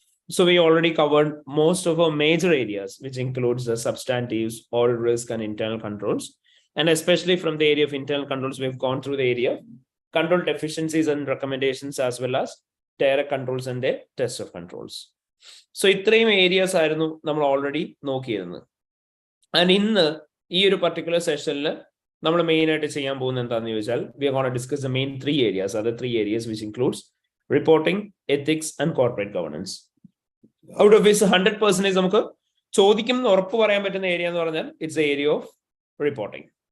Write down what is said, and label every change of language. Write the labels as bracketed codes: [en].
[en] So we already covered most of our major areas, which includes the substantives, all risk and internal controls. And especially from the area of internal controls, we've gone through the area of control deficiencies and recommendations, as well as direct controls and the test of controls. [ml] So ഇത്രയും areas ആയിരുന്നു നമ്മൾ already നോക്കിയിരുന്നത്. [en] and [ml] ഇന്ന് ഈ ഒരു particular സെഷനിൽ നമ്മൾ main ആയിട്ട് ചെയ്യാൻ പോകുന്നത് എന്താണെന്ന് ചോദിച്ചാൽ [en] we are going to discuss the main three areas, other three areas which includes reporting, ethics and corporate governance. Out of which 100% [ml] നമുക്ക് ചോദിക്കും ഉറപ്പ് പറയാൻ പറ്റുന്ന ഏരിയ എന്ന് പറഞ്ഞാൽ [en] It's the area of reporting.